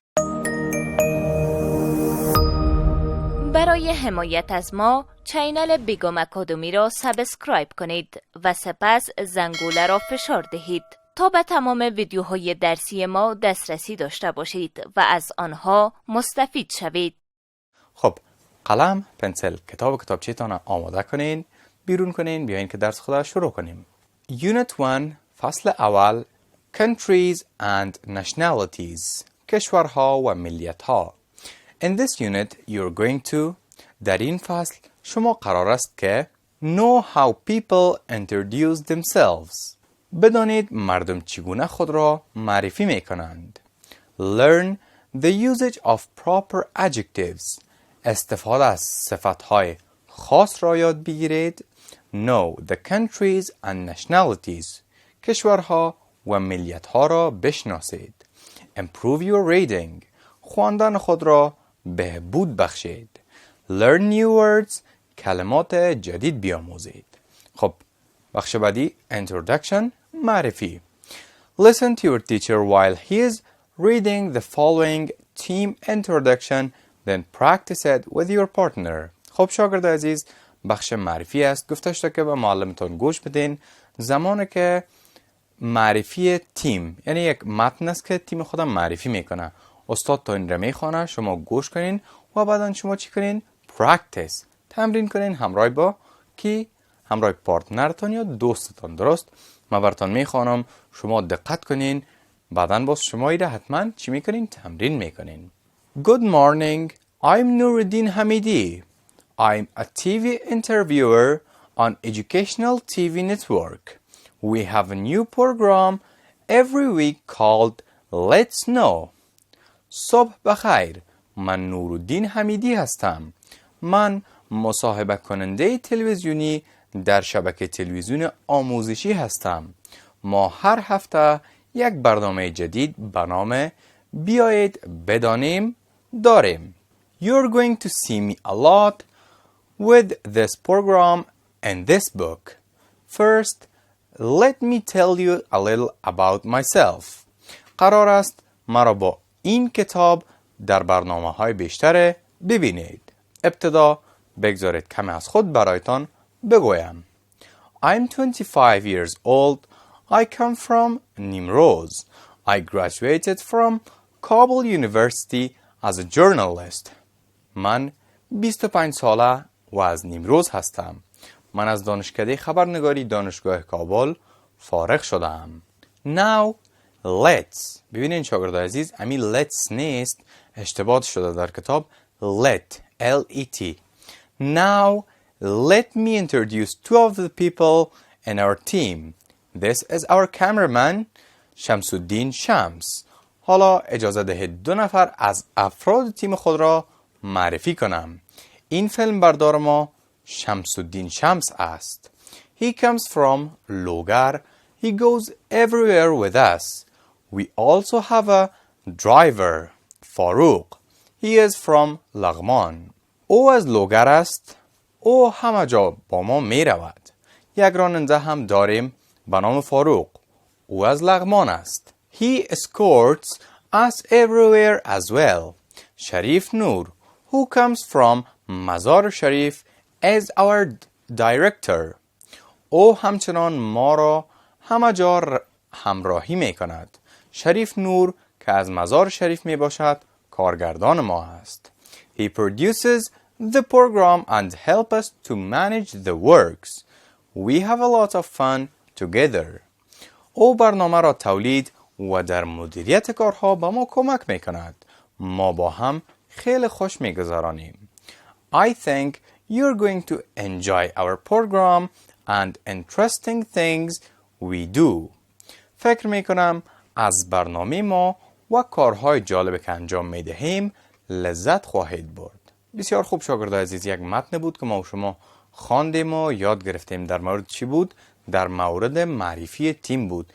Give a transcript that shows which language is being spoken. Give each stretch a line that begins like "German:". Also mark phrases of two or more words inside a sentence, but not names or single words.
Persian: برای حمایت از ما چینل بیگم آکادمی را سابسکرایب کنید و سپس زنگوله را فشار دهید تا به تمام ویدیوهای درسی ما دسترسی داشته باشید و از آنها مستفید شوید. خب، قلم، پنسل، کتابچه‌تان آماده کنین، بیرون کنین، بیاین که درس خدا شروع کنیم.
English: Unit 1
Persian: فصل اول
English: Countries and Nationalities،
Persian: کشورها و ملیت‌ها.
English: In this unit you're going to،
Persian: در این فصل شما قرار است که
English: know how people introduce themselves،
Persian: بدانید مردم چگونه خود را معرفی می کنند.
English: Learn the usage of proper adjectives،
Persian: استفاده از صفتهای خاص را یاد بگیرید.
English: Know the countries and nationalities،
Persian: کشورها و ملیت‌ها را بشناسید.
English: Improve your reading،
Persian: خواندن خود را بهبود بخشید.
English: Learn new words،
Persian: کلمات جدید بیاموزید. خب، بخش بعدی Introduction، معرفی.
English: Listen to your teacher while he is reading the following team introduction, then practice it with your partner.
Persian: خب شاگرد عزیز، بخش معرفی است. گفته شده که به معلمتان گوش بدین زمانی که معرفی تیم، یعنی یک متن است که تیم خودم معرفی میکنه. استاد تا این را میخوانه، شما گوش کنین و بعدا شما چی کنین؟ پرکتیس، تمرین کنین همراه با کی؟ همراه پارتنرتان یا دوستتان. درست؟ من براتون میخوانم، شما دقت کنین، بعدا باز شما ایره حتما چی میکنین؟ تمرین میکنین.
English: Good morning, I'm Nuruddin Hamidi. I'm a TV interviewer on Educational TV Network. We have a new program every week called Let's Know.
Persian: صبح بخیر، من نورالدین حمیدی هستم. من مصاحبه کننده تلویزیونی در شبکه تلویزیون آموزشی هستم. ما هر هفته یک برنامه جدید به نام بیایید بدانیم داریم.
English: You're going to see me a lot with this program and this book. First, let me tell you a little about myself.
Persian: قرار است مرا با این کتاب در برنامه‌های بیشتر ببینید. ابتدا بگذارید کمی از خود برایتان بگویم.
English: I'm 25 years old. I come from Nimroz. I graduated from Kabul University as a journalist.
Persian: من 25 ساله و از نیمروز هستم. من از دانشکده خبرنگاری دانشگاه کابل فارغ شدم.
English: Now let's،
Persian: ببینین شاگرد عزیز، امی let's نیست، اشتباه شده در کتاب.
English: Let، L-E-T. Now let me introduce 2 of the people in our team. This is our cameraman,
Persian: شمس‌الدین شمس. حالا اجازه دهید 2 نفر از افراد تیم خود را معرفی کنم. این فیلم بردار ما شمس‌الدین شمس است.
English: He comes from لوگر He goes everywhere with us. We also have a driver, Farouk. He is from لغمان.
Persian: او از لوگر است. او همه جا با ما می رود. یک راننده هم داریم به نام فاروق. او از لغمان است.
English: He escorts us everywhere as well. شریف نور, who comes from مزار شریف, is our director.
Persian: او همچنان ما را همه جا همراهی می کند. شریف نور که از مزار شریف می باشد کارگردان ما است.
English: He produces the program and help us to manage the works. We have a lot of fun together.
Persian: او برنامه را تولید و در مدیریت کارها به ما کمک می کند. ما با هم خیلی خوش می گذرانیم.
English: I think you're going to enjoy our program and interesting things we do.
Persian: فکر می کنم از برنامه ما و کارهای جالب که انجام می دهیم لذت خواهید برد. بسیار خوب شاگردان عزیز، یک متن بود که ما و شما خواندیم و یاد گرفتیم. در مورد چی بود؟ در مورد معرفی تیم بود.